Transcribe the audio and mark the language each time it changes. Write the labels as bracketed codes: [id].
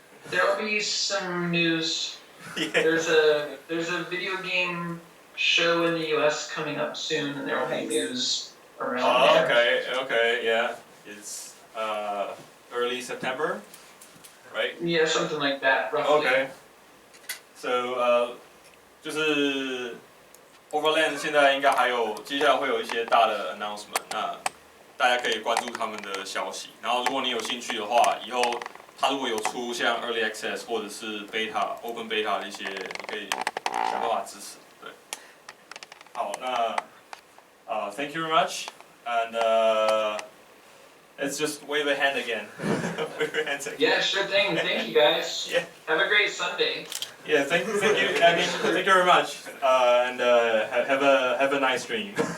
[en] There will be some news. Yeah. There's a video game show in the U.S. coming up soon, and there will be news around there. Okay, yeah. It's early September, right? Yeah, something like that, roughly. Okay. [zh] So 就是 Overland 现在应该还有接下来会有一些大的 announcement， 那大家可以关注他们的消息。然后如果你有兴趣的话，以后他如果有出像 Early Access 或者是 Beta、Open Beta 的一些，你可以想办法支持。对。好，那 [en] thank you very much, and let's just wave a hand again. Wave your hands again. Yeah, sure thing. Thank you, guys. Yeah. Have a great Sunday. Yeah, thank you. I mean, thank you very much, and have a nice stream.